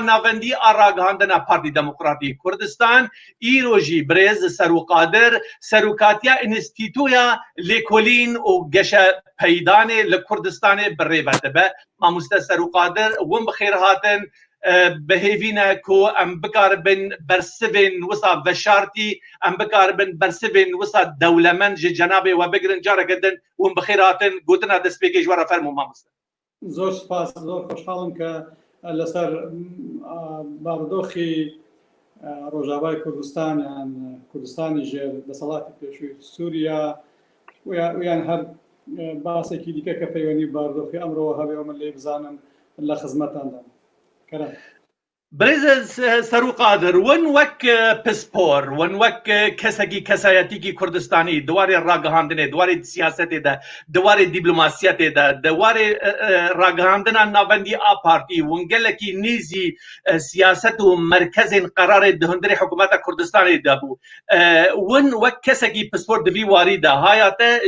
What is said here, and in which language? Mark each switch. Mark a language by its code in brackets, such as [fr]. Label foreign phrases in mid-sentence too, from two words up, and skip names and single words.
[ku] navendî a ragihandina Partî Demokratîk Kurdistan îro jî birêz Serûqadir serokatiya Înstîtûya Lêkolîn û Geşepeydanê li Kurdistanê birêve dibe mamoste Serûqadir win bi xêr hatin bihêvîne ku em bikaribin bersivên wisa veşartî em bikaribin bersivên wisa dewlemend ji cenabê we bigirin careke din win bi xêr hatin gotina destpêkê ji we re fermû mamoste [ckb] زۆر سوپاس زۆر خۆشحاڵم کە لەسەر بارودۆخی ڕۆژاوای کوردستان یان کوردستانی ژێر دەسەڵاتی پێشووی سووریا یان هەر باسێکی دیکە کە پەیوەندی بارودۆخی ئەمڕۆ هەبێ من لێ بزانم لە خزمەتاندام کەرە [ku] برێز Serûqadir win wek pispor win wek kesekî kesayetîkî Kurdistanî diwarê ragihandinê diwarê siyasetê de diwarê dîplomasiyetê de diwarê ragihandina navendî a partî win gelekî nêzî siyaset û merkezên qerarê di hundirê hikûmeta Kurdistanê de bû win wek kesekî pispor di vî warî de haya te